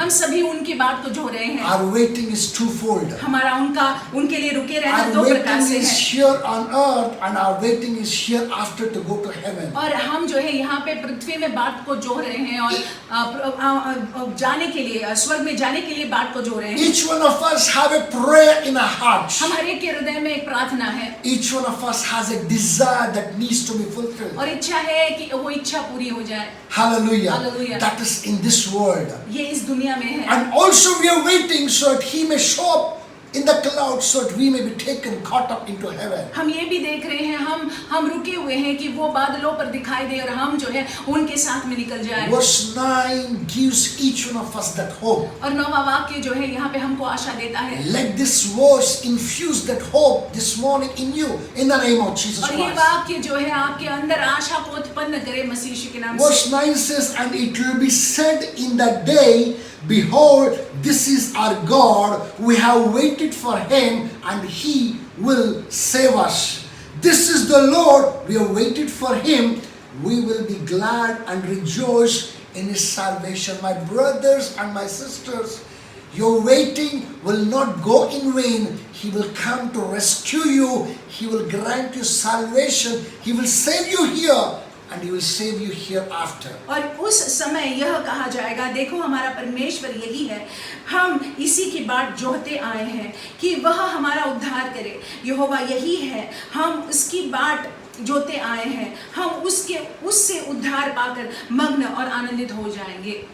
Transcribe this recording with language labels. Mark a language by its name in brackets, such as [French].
[Hindi] हम सभी उनकी बात को जो रहे हैं। [English] Our waiting is twofold. [Hindi] हमारा उनके लिए रुके रहना [English] Our [Hindi] दो प्रकार [English] waiting [Hindi] से [English] is [Hindi] है। [English] here on earth and our waiting is here after to go to heaven. [Hindi] और हम जो है यहाँ पे पृथ्वी में बात को जो रहे हैं और जाने के लिए स्वर्ग में जाने के लिए बात को जो रहे हैं। [English] Each one of us have a prayer in our hearts. [Hindi] हम हर एक के हृदय में एक प्रार्थना है [English] Each one of us has a desire that needs to be fulfilled. [Hindi] और इच्छा है कि वो इच्छा पूरी हो जाए। [English] Hallelujah. Hallelujah. That is in this world. [Hindi] ये इस दुनिया में है। [English] And also we are waiting so that He may show up in the clouds so that we may be taken, caught up into heaven. [Hindi] हम ये भी देख रहे हैं हम रुके हुए हैं कि वो बादलों पर दिखाई दे और हम जो है उनके साथ में निकल जाए। [English] Verse 9 gives each one of us that hope. [Hindi] और 9वां वाक्य जो है यहाँ पे हमको आशा देता है। [English] Let this verse infuse that hope this morning in you in the name of Jesus [Hindi] और ये [English] Christ. [Hindi] वाक्य जो है आपके अंदर आशा को उत्पन्न करे मसीह यीशु के नाम से। [English] Verse 9 says, and it will be said in that day, behold, this is our God, we have waited for Him and He will save us. This is the Lord, we have waited for Him, we will be glad and rejoice in His salvation. My brothers and my sisters, your waiting will not go in vain. He will come to rescue you. He will grant you salvation. He will save you here and He will save you hereafter. [Hindi] और उस समय यह कहा जाएगा, देखो हमारा परमेश्वर यही है, हम इसी की बाट जोहते आए हैं कि वह हमारा उद्धार करे। यहोवा यही है, हम उसकी बाट जोते आए हैं, हम उससे उद्धार पाकर मग्न और आनंदित हो जाएंगे।